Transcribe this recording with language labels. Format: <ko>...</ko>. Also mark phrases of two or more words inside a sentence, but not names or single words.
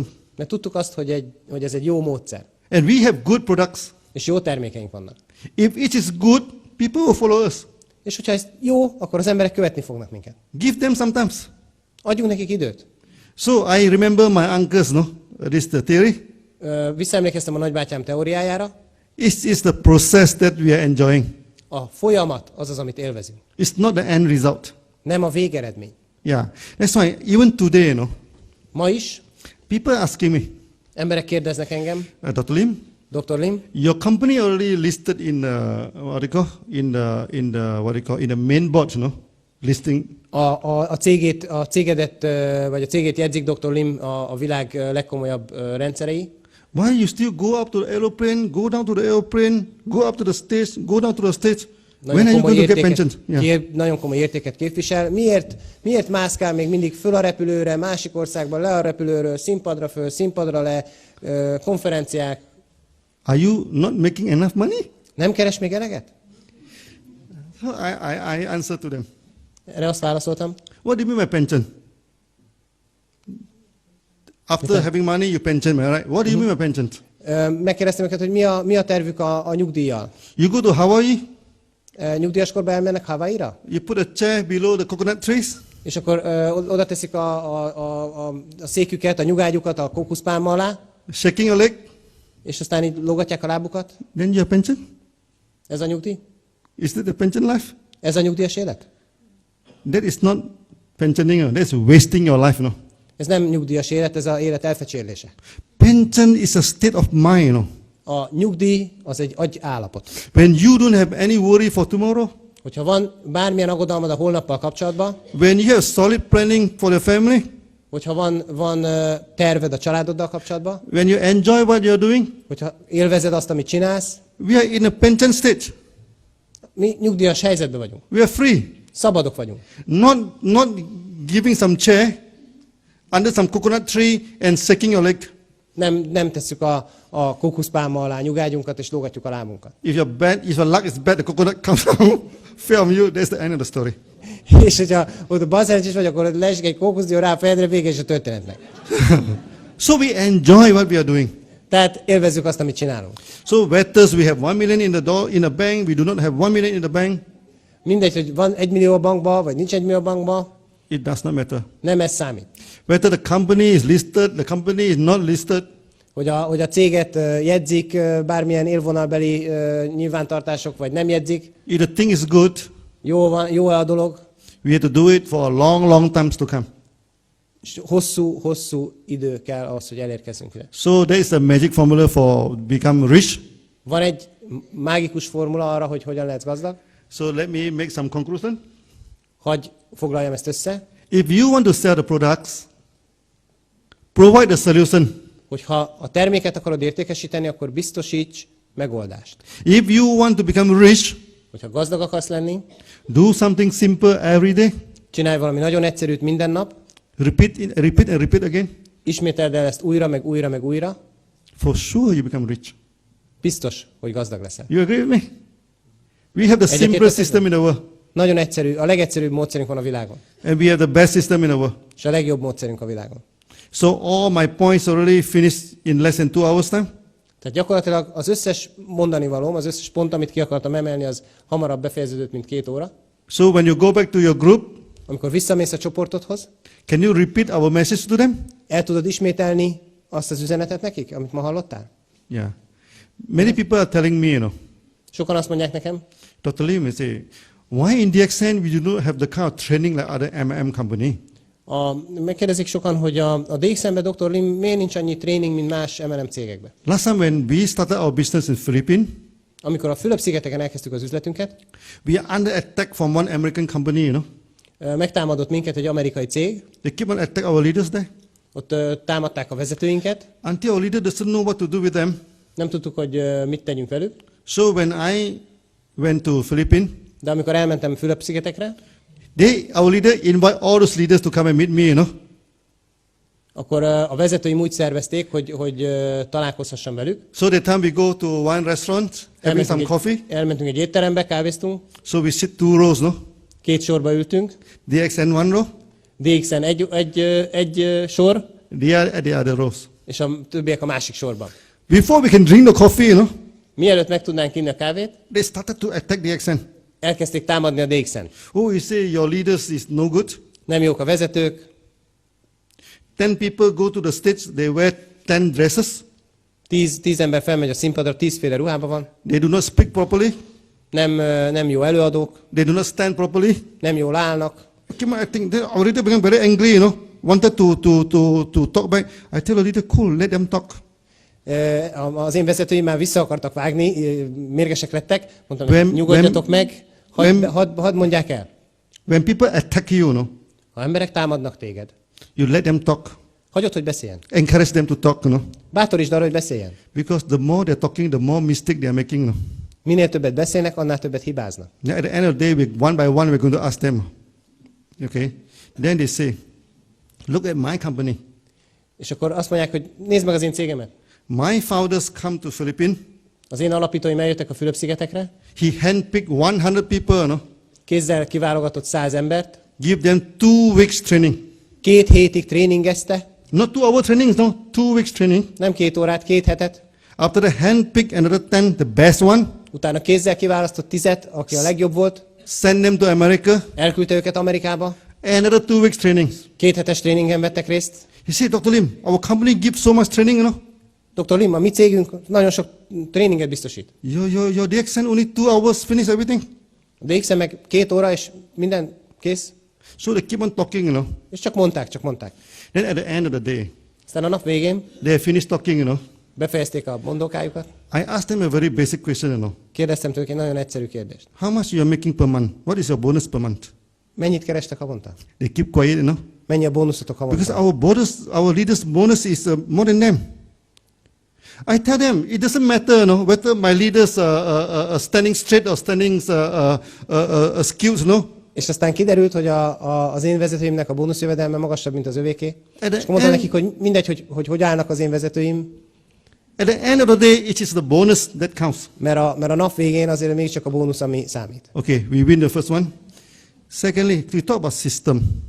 <hu>mert tudtuk azt, hogy ez egy jó módszer.</hu> <en>And we have good products.</en> <hu>És jó termékeink vannak.</hu> <en>If it is good, people will follow us.</en> <hu>És hogyha ez jó, akkor az emberek követni fognak minket.</hu> <en>Give them sometimes.</en> <hu>Adjunk nekik időt.</hu> <en>So I remember my uncles, this is the theory.</en> <hu>Visszaemlékeztem a nagybátyám teóriájára.</hu> <en>It is the process that we are enjoying.</en> <hu>A folyamat az az, amit élvezünk.</hu> <en>It's not the end result.</en> <hu>Nem a végeredmény.</hu> <en>Yeah. That's why even today,</en> <hu>Ma is</hu> <en>people asking me,</en> <hu>emberek kérdeznek engem,</hu> <en>Dr. Lim,</en> <hu>Dr. Lim,</hu> <en>your company already listed in the main board, listing.</en> <hu>a cégedet, vagy a cégét jegyzik Dr. Lim a világ legkomolyabb rendszerei.</hu> <en>Why you still go up to the aeroplane, go down to the aeroplane, go up to the stage, go down to the stage? When are you going to get pension? Yeah.</en> <hu>Nagyon komoly értéket képvisel. Miért mászkál még mindig föl a repülőre, másik országban le a repülőről, színpadra föl, színpadra le, konferenciák?</hu> <en>Are you not making enough money?</en> <hu>Nem keres még eleget?</hu> <en>So I answered to them.</en> <hu>Erre azt válaszoltam.</hu> <en>What do you mean by pension? After having money, you pension me, right? What do you mean by pension?</en> <hu>Megkérdeztem őket, hogy mi a tervük a nyugdíjjal.</hu> <en>You go to Hawaii,</en> <hu>Nyugdíjas korban elmennek Hawaii-ra?</hu> <en>you put a chair below the coconut trees,</en> <hu>És akkor oda teszik a széküket, a nyugágyukat a kókuszpálma alá,</hu> <en>shaking a leg,</en> <hu>és aztán így lógatják a lábukat.</hu> <en>then you have pension?</en> <hu>Ez a nyugdíj?</hu> <en>Is that the pension life?</en> <hu>Ez a nyugdíjas élet?</hu> <en>That is not pensioning, that's wasting your life,</en> <hu>Ez nem nyugdíjas élet, ez az élet elfecsérlése.</hu> <en>Pension is a state of mind,</en> <hu>A nyugdíj az egy agyállapot.</hu> <en>When you don't have any worry for tomorrow,</en> <hu>Hogyha van bármilyen aggodalmad a holnappal kapcsolatban,</hu> <en>when you have solid planning for the family,</en> <hu>Hogyha van terved a családoddal kapcsolatban,</hu> <en>when you enjoy what you're doing,</en> <hu>hogyha élvezed azt, amit csinálsz,</hu> <en>we are in a pension stage.</en> <hu>mi nyugdíjas helyzetben vagyunk.</hu> <en>We are free.</en> <hu>Szabadok vagyunk.</hu> <en>Not giving some chair under some coconut tree and shaking your leg.</en> <hu>Nem tesszük a kókuszpálma alá nyugágyunkat és lógatjuk a lábunkat.</hu> <en>If your luck is bad, the coconut comes down, fell on you, that's the end of the story.</en> <hu>És hogyha ott balszerencsés vagy, akkor leesik egy kókuszdió rá a fejedre, vége is a történetnek.</hu> <en>So we enjoy what we are doing.</en> <hu>Tehát élvezzük azt, amit csinálunk.</hu> <en>So whether we have 1 million in the bank, we do not have 1 million in the bank,</en> <hu>Mindegy, hogy van 1 millió a bankba, vagy nincs 1 millió a bankba,</hu> <en>it does not matter.</en> <hu>nem ez számít.</hu> <en>Whether the company is listed, the company is not listed,</en> <hu>Hogy a céget jegyzik bármilyen élvonalbeli nyilvántartások, vagy nem jegyzik,</hu> <en>if the thing is good,</en> <hu>jó a dolog,</hu> <en>we have to do it for a long times to come.</en> <hu>és hosszú idő kell ahhoz, hogy elérkezzünk ide.</hu> <en>So there is the magic formula for become rich.</en> <hu>Van egy mágikus formula arra, hogy hogyan lehetsz gazdag.</hu> <en>So let me make some conclusion.</en> <hu>Hagy foglaljam ezt össze.</hu> <en>If you want to sell the products, provide the solution.</en> <hu>Hogyha a terméket akarod értékesíteni, akkor biztosíts megoldást.</hu> <en>If you want to become rich,</en> <hu>Hogyha gazdag akarsz lenni,</hu> <en>do something simple every day.</en> <hu>csinálj valami nagyon egyszerűt minden nap,</hu> <en>Repeat again.</en> <hu>ismételd el ezt újra, meg újra, meg újra,</hu> <en>For sure you become rich.</en> <hu>biztos, hogy gazdag leszel.</hu> <en>You agree with me? We have the</en> <hu>Egyetértesz</hu> <en>simplest system in the world.</en> <hu>Nagyon egyszerű, a legegyszerűbb módszerünk van a világon.</hu> <en>And we have the best system in the world.</en> <hu>És a legjobb módszerünk a világon.</hu> <en>So all my points already finished in less than 2 hours time.</en> <hu>Tehát gyakorlatilag az összes mondani valóm, az összes pont, amit ki akartam emelni, az hamarabb befejeződött, mint 2 óra.</hu> <en>So when you go back to your group,</en> <hu>Amikor visszamész a csoportodhoz,</hu> <en>can you repeat our message to them?</en> <hu>el tudod ismételni azt az üzenetet nekik, amit ma hallottál?</hu> <en>Yeah. Many people are telling me,</en> <hu>Sokan azt mondják nekem,</hu> <en>Dr. Lim, they say, why in DXN we do not have the kind of training like other M&M company?</en> <hu>megkérdezik sokan, hogy a DXN-ben Dr. Lim miért nincs annyi tréning, mint más MLM cégekben.</hu> <en>Last time when we started our business in Philippines,</en> <hu>Amikor a Fülöp-szigeteken elkezdtük az üzletünket,</hu> <en>we are under attack from one American company,</en> <hu>megtámadott minket egy amerikai cég,</hu> <en>They keep on attack our leaders there.</en> <hu>ott támadták a vezetőinket,</hu> <en>Until our leader doesn't know what to do with them.</en> <hu>nem tudtuk, hogy mit tegyünk velük,</hu> <en>So when I went to Philippines,</en> <hu>de amikor elmentem Fülöp-szigetekre,</hu> <en>our leader invite all those leaders to come and meet me,</en> <hu>akkor a vezetőim úgy szervezték, hogy találkozhassam velük.</hu> <en>So that time we go to one restaurant, having some coffee.</en> <hu>Elmentünk egy étterembe, kávéztunk,</hu> <en>So we sit 2 rows,</en> <hu>2 sorba ültünk,</hu> <en>DXN 1 row,</en> <hu>DXN egy sor,</hu> <en>they are at the other rows.</en> <hu>és a többiek a másik sorban.</hu> <en>Before we can drink the coffee,</en> <hu>Mielőtt meg tudnánk inni a kávét,</hu> <en>they started to attack DXN.</en> <hu>elkezdték támadni a DXN.</hu> <en>Oh, you say your leaders is no good.</en> <hu>Nem jók a vezetők,</hu> <en>10 people go to the stage, they wear 10 dresses.</en> <hu>10 ember felmegy a színpadra, 10 féle ruhában van,</hu> <en>They do not speak properly.</en> <hu>nem jó előadók,</hu> <en>They do not stand properly.</en> <hu>nem jól állnak.</hu> <en>I think they already become very angry, wanted to talk back. I tell the leader, cool, let them talk.</en> <hu>Az én vezetőim már vissza akartak vágni, mérgesek lettek, mondtam, hogy nyugodjatok meg, hadd mondják el.</hu> <en>When people attack you,</en> <hu>Ha emberek támadnak téged,</hu> <en>you let them talk.</en> <hu>hagyod, hogy beszéljen.</hu> <en>Encourage them to talk,</en> <hu>Bátorítsd arra, hogy beszéljen.</hu> <en>Because the more they're talking, the more mistake they are making.</en> <hu>Minél többet beszélnek, annál többet hibáznak.</hu> <en>At the end of the day, one by one, we're going to ask them. Okay? Then they say, look at my company.</en> <hu>És akkor azt mondják, hogy nézd meg az én cégemet.</hu> <en>My founders come to Philippines.</en> <hu>Az én alapítóim eljöttek a Fülöp-szigetekre,</hu> <en>He handpicked 100 people,</en> <hu>kézzel kiválogatott 100 embert,</hu> <en>give them 2 weeks training.</en> <hu>2 hétig tréningezte,</hu> <en>Not 2 hour training, 2 weeks training.</en> <hu>nem 2 órát, 2 hetet,</hu> <en>After the handpick another 10, the best one,</en> <hu>utána kézzel kiválasztott 10-et, aki a legjobb volt,</hu> <en>send them to America,</en> <hu>elküldte őket Amerikába,</hu> <en>another 2 weeks training.</en> <hu>2 hetes tréningen vettek részt.</hu> <en>He said, Dr. Lim, our company gives so much training,</en> <hu>Dr. Lim, a mi cégünk nagyon sok tréninget biztosít.</hu> <en>Your DXN only 2 hours, finish everything.</en> <hu>A DX-en meg 2 óra, és minden kész.</hu> <en>So they keep on talking,</en> <hu>És csak mondták.</hu> <en>Then at the end of the day,</en> <hu>Aztán a nap végén</hu> <en>they finished talking,</en> <hu>befejezték a mondókájukat.</hu> <en>I asked them a very basic question,</en> <hu>Kérdeztem tőlük egy nagyon egyszerű kérdést.</hu> <en>How much you are making per month? What is your bonus per month?</en> <hu>Mennyit kerestek havonta?</hu> <en>They keep quiet,</en> <hu>Mennyi a bónuszotok</hu> <en>Because</en> <hu>havonta?</hu> <en>our leaders' bonus is more than them. I tell them it doesn't matter, no, whether my leaders are standing straight or standing skewed, no.</en> <hu>És aztán kiderült, hogy az én vezetőimnek a bónuszjövedelme magasabb, mint az övéké.</hu> <en>At</en> <hu>És akkor mondtam nekik, hogy mindegy, hogy állnak az én vezetőim,</hu> <en>At the end of the day, it is the bonus that counts.</en> <hu>mert a nap végén azért mégiscsak a bónusz, ami számít.</hu> <en>Okay, we win the first one. Secondly, we talk about system.</en>